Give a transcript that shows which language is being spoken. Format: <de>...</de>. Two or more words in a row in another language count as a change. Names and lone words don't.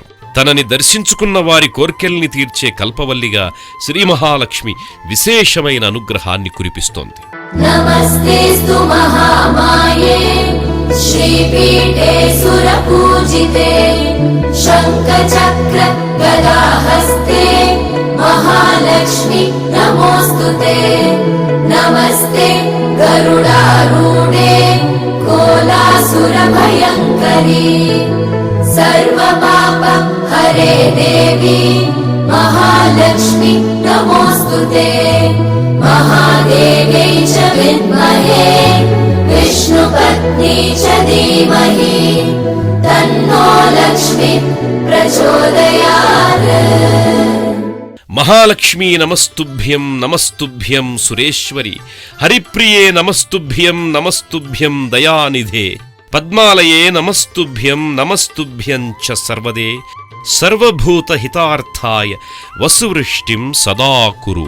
<te>తనని దర్శించుకున్న వారి కోర్కెల్ని తీర్చే కల్పవల్లిగా శ్రీ మహాలక్ష్మి విశేషమైన అనుగ్రహాన్ని కురిపిస్తోంది.</te> <sa>నమస్తేస్తు మహామాయే శ్రీపీఠే సురపూజితే శంఖచక్ర గదాహస్తే महालक्ष्मी नमोस्तुते नमस्ते गरुडारूढे कोलासुरभयङ्करी सर्वपाप हरे देवी महालक्ष्मी नमोस्तुते महादेव्यै च विद्महे विष्णुपत्नी च धीमहि तन्नो लक्ष्मी प्रचोदयात्. మహాలక్ష్మీ నమస్తుభ్యం నమస్తుభ్యం సురేశ్వరి, హరిప్రియే నమస్తుభ్యం నమస్తుభ్యం దయానిధే, పద్మాలయే నమస్తుభ్యం నమస్తుభ్యం చ సర్వదే, సర్వభూతహితార్థాయ వసువృష్టిం సదా కురు.</sa>